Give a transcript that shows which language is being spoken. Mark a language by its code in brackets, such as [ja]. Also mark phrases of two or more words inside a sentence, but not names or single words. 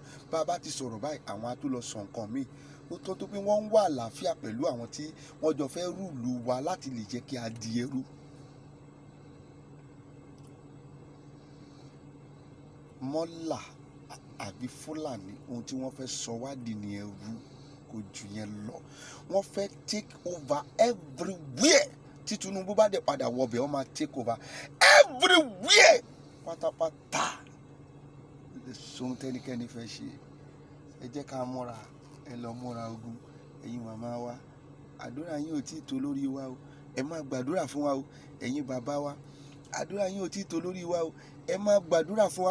[yo] bá a bá ti sọ̀rọ̀ báyìí àwọn á tó lọ sọ nǹkan míì. ó tọ́ tó pé wọ́n ń wá àlàáfíà pẹ̀lú àwọn tí wọ́n jọ fẹ́ rúùlù wa láti lè jẹ́ kí a di ẹrú. mọ́là àbí Fúlàní ohun tí wọ́n fẹ́ sọ wá di ní ẹrú kò jù yẹn lọ. wọ́n fẹ́ [en] take over everywhere. [yo] tí Tinubu bá dẹ̀ padà wọbẹ̀ wọ́n máa [en] take over everywhere [yo] pátápátá. sóhun tẹ́nikẹ́ni fẹ́ ṣe ẹ jẹ́ ká múra, ẹ lọ múra ogun. ẹ̀yin màmá wa àdúrà yín ò tí ì tó lórí wa o, ẹ máa gbàdúrà fún wa o. ẹ̀yin bàbá wa àdúrà yín ò tí ì tó lórí wa o, ẹ máa gbàdúrà fún wa.